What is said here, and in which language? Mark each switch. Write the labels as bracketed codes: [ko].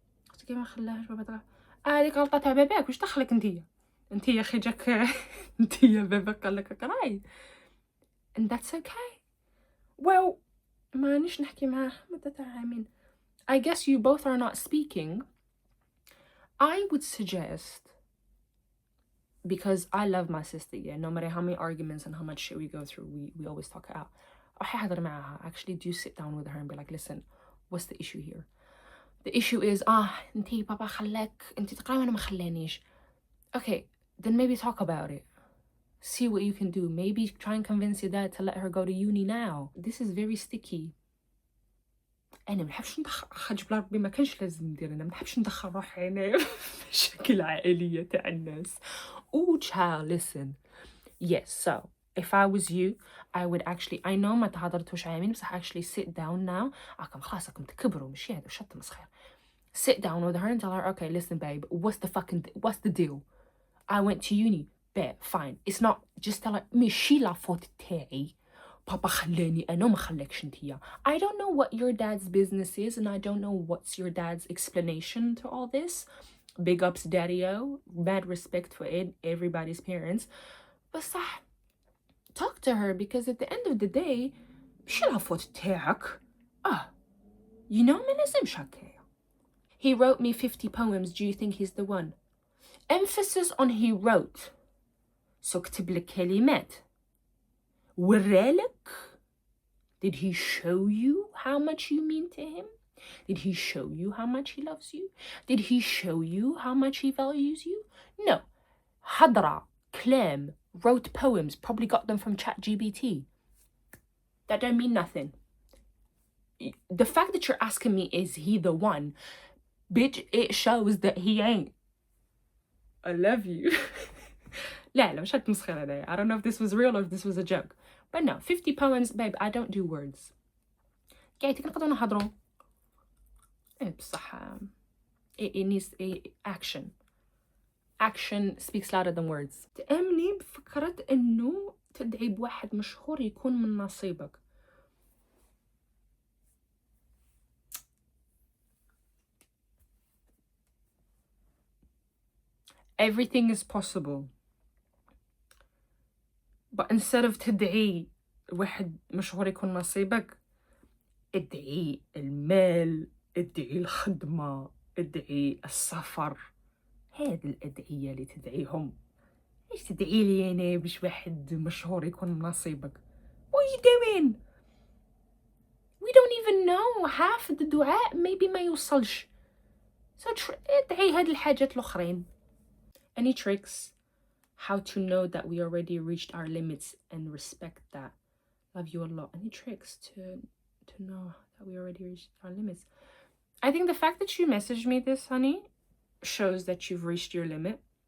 [ar] اختي كيما خلاهاش بابا تقرا، هذيك غلطة تاع باباك، واش دخلك انتيا يا اخي جاك انتيا باباك قالك اقراي. [en] and that's okay. [ar] well مانيش نحكي معاه مدة تاع عامين. [en] I guess you both are not speaking. I would suggest, because I love my sister, yeah, no matter how many arguments and how much shit we go through, we always talk it out. Actually do sit down with her and be like, listen, what's the issue here? The issue is [ar] انتي بابا خلاك انتي تقراي وانا ما خلانيش. [en] Okay, then maybe talk about it. See what you can do. Maybe try and convince your dad to let her go to uni now. This is very sticky. [ar] انا ما نحبش ندخل بلا ربي، ما كانش لازم ندير، انا ما نحبش ندخل روحي انا في مشاكل عائليه تاع الناس. [en] child, listen. Yes, so if I was you, I would actually, I know [ar] ما تهضرتوش عامين، بصح [en] actually sit down now. [ar] راكم خلاص راكم تكبروا ماشي هذا شط مسخير. [en] Sit down with her and tell her, okay, listen babe, what's the deal? I went to uni. Bet, fine. It's not, just tell her [ar] ماشي لا فوت تاعي. بابا خلاني أنا وما خلاكش انتيا. [en] I don't know what your dad's business is, and I don't know what's your dad's explanation to all this. Big ups daddy-o. Mad respect for everybody's parents. But صح, talk to her, because at the end of the day [ar] ماشي لا فوت تاعك. [en] You know [ar] ما لازمش هكايا. [en] He wrote me 50 poems. Do you think he's the one? Emphasis on he wrote. [ar] So كتب لك كلمات. ورالك? [en] Did he show you how much you mean to him? Did he show you how much he loves you? Did he show you how much he values you? No. Hadra, كلام, wrote poems, probably got them from ChatGPT. That don't mean nothing. The fact that you're asking me, is he the one? Bitch, it shows that he ain't. I love you. [ar] لا مش هتمسخر هذايا. [en] I don't know if this was real or if this was a joke. But no, 50 poems, babe, I don't do words. [ar] قاعدين نقدروا نهضروا. بصح [en] it needs action. Action speaks louder than words. [ar] تأمني بفكرة إنه تدعي بواحد مشهور يكون من نصيبك. [en] Everything is possible. But instead of [ar] تدعي واحد مشهور يكون نصيبك، ادعي المال، ادعي الخدمة، ادعي السفر. هذه الأدعية اللي تدعيهم. ليش تدعي لي أنا باش واحد مشهور يكون نصيبك؟ [en] What are you doing? We don't even know half the دعاء maybe [ar] ما يوصلش. So ادعي هاد الحاجات الأخرين. [en] Any tricks? How to know that we already reached our limits and respect that. Love you a lot. Any tricks to know that we already reached our limits? I think the fact that you messaged me this, honey, shows that you've reached your limit.